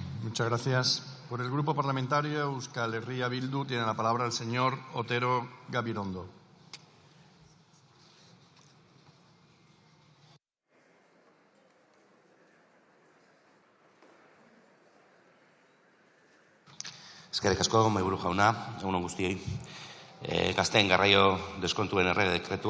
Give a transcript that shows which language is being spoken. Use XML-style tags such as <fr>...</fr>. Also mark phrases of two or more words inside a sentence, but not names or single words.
<es>Muchas gracias. Por el Grupo Parlamentario Euskal Herria Bildu tiene la palabra el señor Otero Gabirondo.</es> <eu>Eskerrik asko, mahaiburu jauna, egun on guztiei. Gazteen garraio deskontuen errege dekretua.</eu>